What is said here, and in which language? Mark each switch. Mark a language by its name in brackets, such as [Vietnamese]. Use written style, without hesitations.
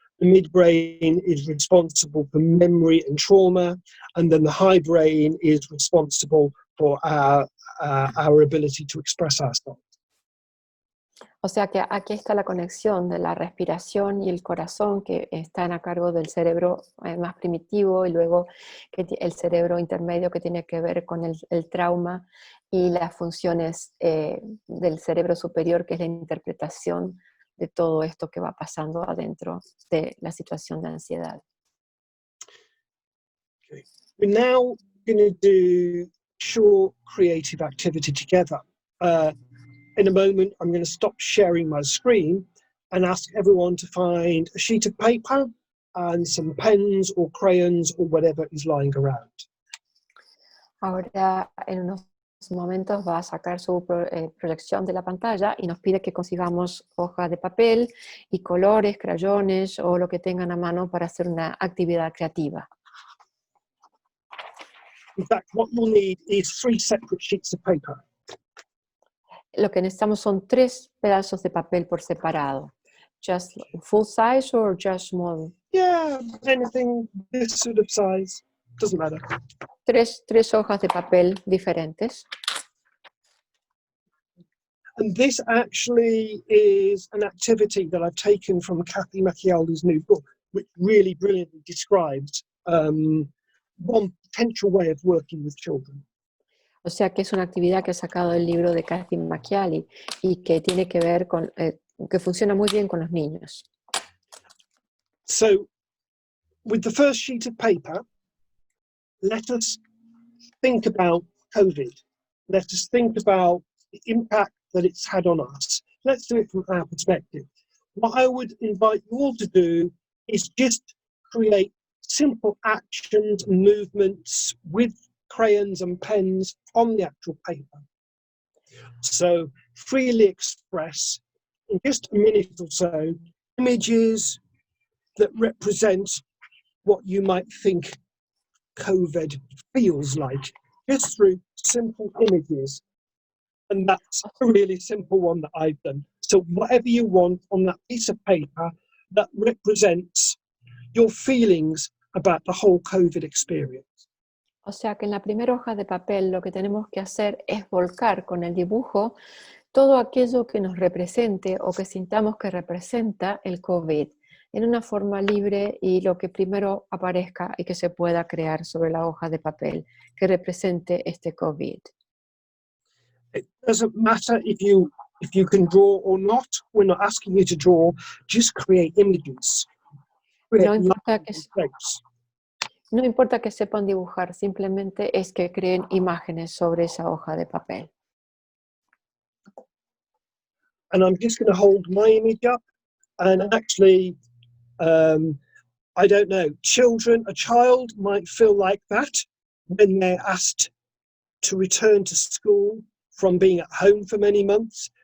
[English] The midbrain is responsible for memory and trauma, and then the high brain is responsible for our ability to express ourselves. [Spanish] O sea que aquí está la conexión de la respiración y el corazón, que están a cargo del cerebro más primitivo, y luego el cerebro intermedio, que tiene que ver con el trauma, y las funciones del cerebro superior, que es la interpretación de todo esto que va pasando adentro de la situación de ansiedad. [English] Okay. We're now going to do short creative activity together. In a moment, I'm going to stop sharing my screen and ask everyone to find a sheet of paper and some pens or crayons or whatever is lying around. [Spanish] Ahora, en unos momentos, va a sacar su proyección de la pantalla y nos pide que consigamos hojas de papel y colores, crayones o lo que tengan a mano para hacer una actividad creativa. [English] In fact, what you'll need is 3 separate sheets of paper. [Spanish] Lo que necesitamos son 3 pedazos de papel por separado. [English] Just full size or just small? Yeah, anything this sort of size, doesn't matter. [Spanish] 3 hojas de papel diferentes. [English] And this actually is an activity that I've taken from Kathy McAuley's new book, which really brilliantly describes one potential way of working with children. [Spanish] O sea que es una actividad que ha sacado del libro de Kathy McAuley y que tiene que ver con, que funciona muy bien con los niños. [English] So, with the first sheet of paper, let us think about COVID. Let us think about the impact that it's had on us. Let's do it from our perspective. What I would invite you all to do is just create simple actions and movements with crayons and pens on the actual paper. So freely express in just a minute or so images that represent what you might think COVID feels like, just through simple images. And that's a really simple one that I've done. So whatever you want on that piece of paper that represents your feelings about the whole COVID experience. [Spanish] O sea que en la primera hoja de papel lo que tenemos que hacer es volcar con el dibujo todo aquello que nos represente o que sintamos que representa el COVID en una forma libre y lo que primero aparezca y que se pueda crear sobre la hoja de papel que represente este COVID. [English] It doesn't matter if you can draw or not. We're not asking you to draw. Just create images. Create [Spanish] No importa [English] lines and shapes. [Spanish] No importa que sepan dibujar, simplemente es que creen imágenes sobre esa hoja de papel. [English] And I'm just going to hold my image up. And actually, I don't know, a child might feel like that when they're asked to return to school from being at home for many months.